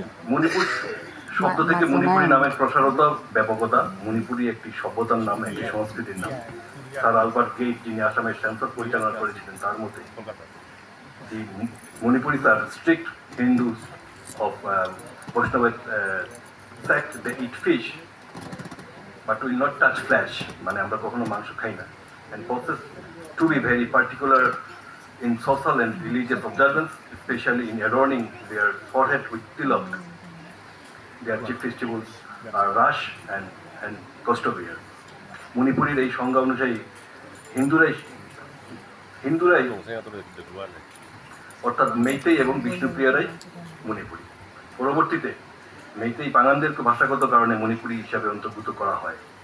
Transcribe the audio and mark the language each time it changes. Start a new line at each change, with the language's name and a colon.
Bangla: মণিপুর শব্দ থেকে মণিপুরী নামের প্রসারতা ব্যাপকতা। মণিপুরী একটি সভ্যতার নাম, একটি সংস্কৃতির নাম। স্যার আলবার্ট গেইট, যিনি আসামের সেন্সাস পরিচালনা করেছিলেন, তার মতে
English: Manipuris are strict Hindus of Vaishnava sect. They eat fish, but will not touch flesh.
Bangla: মানে আমরা কখনো মাংস খাই না।
English: And possess to be very particular in social and religious observance, especially in adorning their forehead with tilak. Their chief festivals are Rash and Kostobir.
Bangla: মণিপুরের এই সংজ্ঞা অনুযায়ী হিন্দুরাই অর্থাৎ মেইতেই এবং বিষ্ণুপ্রিয়ারাই মণিপুরী। পরবর্তীতে মেইতেই পাঙ্গানদেরকে ভাষাগত কারণে মণিপুরী হিসাবে অন্তর্ভুক্ত করা হয়।